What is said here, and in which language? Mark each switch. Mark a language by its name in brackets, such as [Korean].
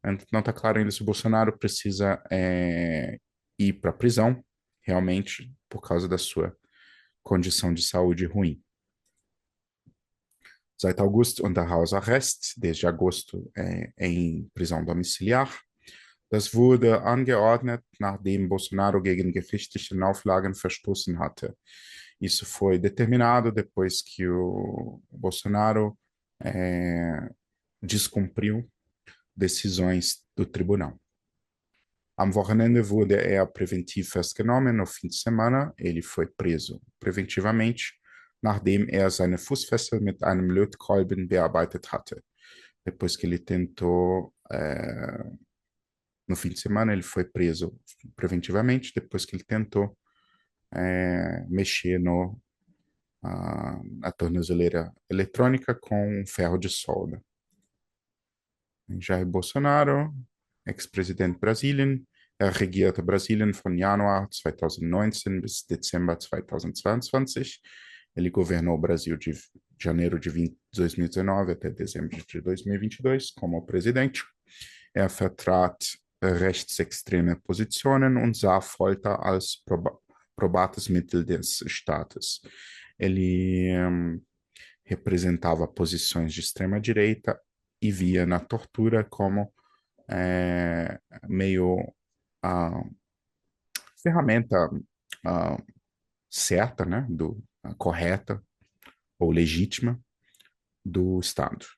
[Portuguese] Não está claro ainda se o Bolsonaro precisa ir para a prisão, realmente, por causa da sua condição de saúde ruim. [German] Seit August unter Hausarrest, [Portuguese] desde agosto em prisão domiciliar. [German] Das wurde angeordnet, nachdem Bolsonaro gegen gerichtliche Auflagen verstoßen hatte. [Portuguese] Isso foi determinado depois que o Bolsonaro eh, descumpriu decisões do tribunal. [German] Am Wochenende wurde er präventiv festgenommen. [Portuguese] No fim de semana, ele foi preso preventivamente, [German] nachdem er seine Fußfessel mit einem Lötkolben bearbeitet hatte. [Portuguese] Depois que ele tentou, no fim de semana, ele foi preso preventivamente, depois que ele tentou mexer na tornozeleira eletrônica com ferro de solda. [German] Jair Bolsonaro, Ex-Präsident Brasilien. Er regierte Brasilien von Januar 2019 bis Dezember 2022. [Portuguese] Ele governou o Brasil de janeiro de 2019 até dezembro de 2022 como presidente. [German] Er vertrat rechtsextreme Positionen und sah Folter als probates Mittel des Staates. [Portuguese] Ele representava posições de extrema-direita e via na tortura como meio a ferramenta certa, né, correta ou legítima do Estado.